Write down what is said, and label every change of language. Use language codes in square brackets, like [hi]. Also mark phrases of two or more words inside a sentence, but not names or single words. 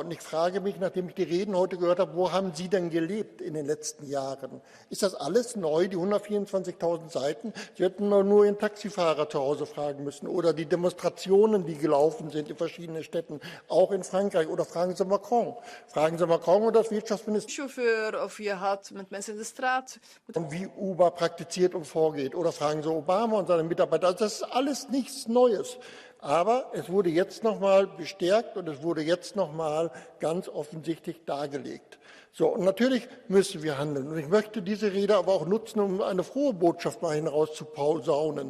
[de] Und ich frage mich, nachdem ich die Reden heute gehört habe, wo haben Sie denn gelebt in den letzten Jahren? Ist das alles neu, die 124.000 Seiten? Sie hätten nur Ihren Taxifahrer zu Hause fragen müssen oder die Demonstrationen, die gelaufen sind in verschiedenen Städten, auch in Frankreich. Oder fragen Sie Macron. Fragen Sie Macron oder das Wirtschaftsministerium. [nl] Chauffeur of je had met mensen in de straat. [de] Wie Uber praktiziert und vorgeht. Oder fragen Sie Obama und seine Mitarbeiter. Also das ist alles nichts Neues. Aber es wurde jetzt noch mal bestärkt und es wurde jetzt noch mal ganz offensichtlich dargelegt. So, und natürlich müssen wir handeln. Und ich möchte diese Rede aber auch nutzen, um eine frohe Botschaft mal hinauszuposaunen.